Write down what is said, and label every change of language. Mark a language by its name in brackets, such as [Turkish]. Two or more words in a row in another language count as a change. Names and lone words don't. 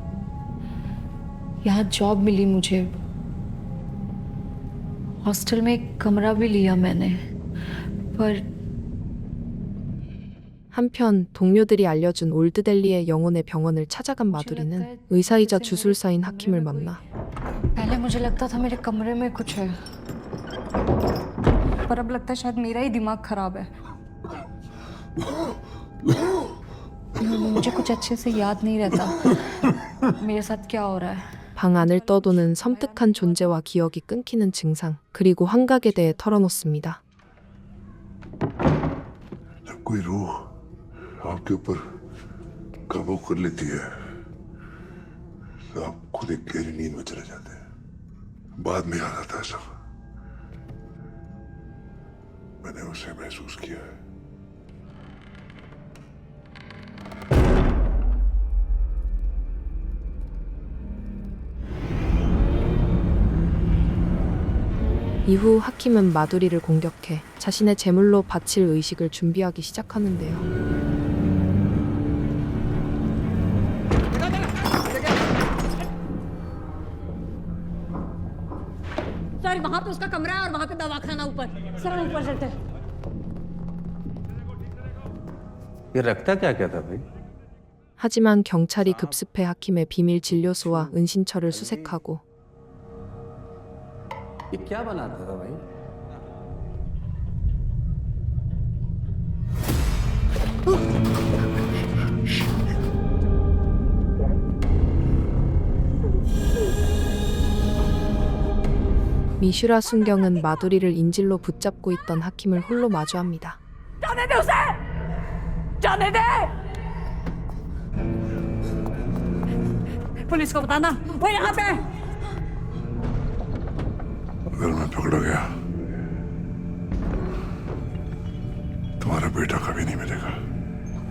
[Hindi] यहाँ जॉब मिली मुझे, हॉस्टल में एक कमरा भी लिया मैंने, पर [Korean] 한편 동료들이 알려준 올드델리의 영혼의 병원을 찾아간 마두리는 의사이자 주술사인 하킴을 만나 [Hindi] पहले मुझे लगता था मेरे कमरे में कुछ है, पर अब लगता है शायद मेरा ही दिमाग खराब है। मुझे कुछ अच्छे से याद नहीं रहता मेरे साथ क्या हो रहा है। [Korean] 방 안을 떠도는 섬뜩한 존재와 기억이 끊기는 증상, 그리고 환각에 대해 털어놓습니다. [Hindi] जब कोई रूह आपके ऊपर काबू कर लेती है तो आप खुद एक गहरी नींद में चले जाते हैं। बाद में याद आता है सब। मैंने उसे महसूस किया है। [Korean] 이후 하킴은 마두리를 공격해 자신의 제물로 바칠 의식을 준비하기 시작하는데요. [Hindi] सर वहाँ पे उसका कमरा है और वहाँ पे दवाखाना ऊपर। सर हम ऊपर चलते हैं। ये रखता क्या क्या था भाई? [Korean] 하지만 경찰이 급습해 하킴의 비밀 진료소와 은신처를 수색하고 [Hindi] ये क्या बनाता था भाई? [Korean] 미슈라 순경은 마두리를 인질로 붙잡고 있던 하킴을 홀로 마주합니다. [Hindi] जाने दे उसे! जाने दे! पुलिस को बताना, वो यहाँ पे! अगर मैं पकड़ा गया तुम्हारा बेटा कभी नहीं मिलेगा।